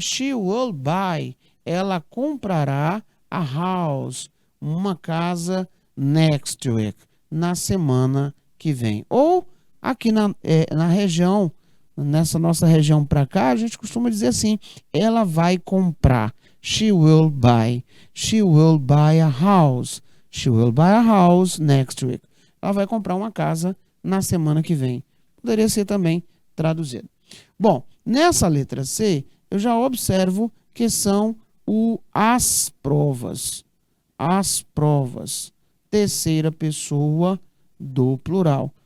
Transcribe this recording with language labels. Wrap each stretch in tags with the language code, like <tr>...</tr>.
<en>She will buy.</en> <pt>Ela comprará</pt> <en>a house,</en> <pt>uma casa</pt> <en>next week,</en> <pt>na semana que vem. Ou aqui na região, nessa nossa região para cá, a gente costuma dizer assim, ela vai comprar.</pt> <en>She will buy. She will buy a house. She will buy a house next week.</en> <pt>Ela vai comprar uma casa na semana que vem. Poderia ser também traduzido. Bom, nessa letra C, eu já observo que são as provas. As provas. Terceira pessoa do plural.</pt>